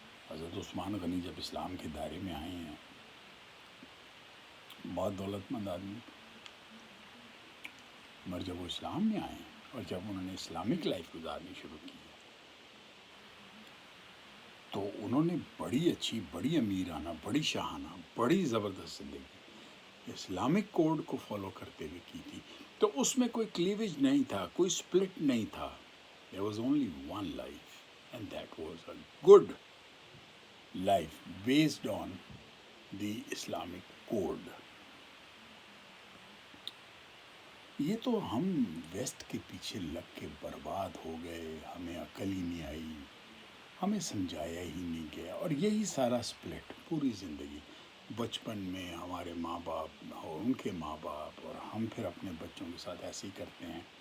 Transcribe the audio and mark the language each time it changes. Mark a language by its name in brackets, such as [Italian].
[Urdu] حضرت عثمان غنی جب اسلام کے دائرے میں آئے ہیں، بہت دولت مند آدمی، مگر جب وہ اسلام میں آئے اور جب انہوں نے [English] Islamic life [Urdu] گزارنی شروع کی، تو انہوں نے بڑی اچھی، بڑی امیرانہ، بڑی شاہانہ، بڑی زبردست زندگی اسلامک کوڈ کو فالو کرتے ہوئے کی تھی. تو اس میں کوئی کلیویج نہیں تھا، کوئی سپلٹ نہیں تھا. [English] There was only one life, and that was a good life based on the Islamic code. [Urdu] یہ تو ہم ویسٹ کے پیچھے لگ کے برباد ہو گئے، ہمیں عقل ہی نہیں آئی، ہمیں سمجھایا ہی نہیں گیا، اور یہی سارا سپلٹ پوری زندگی. بچپن میں ہمارے ماں باپ اور ان کے ماں باپ، اور ہم پھر اپنے بچوں کے ساتھ ایسے ہی کرتے ہیں.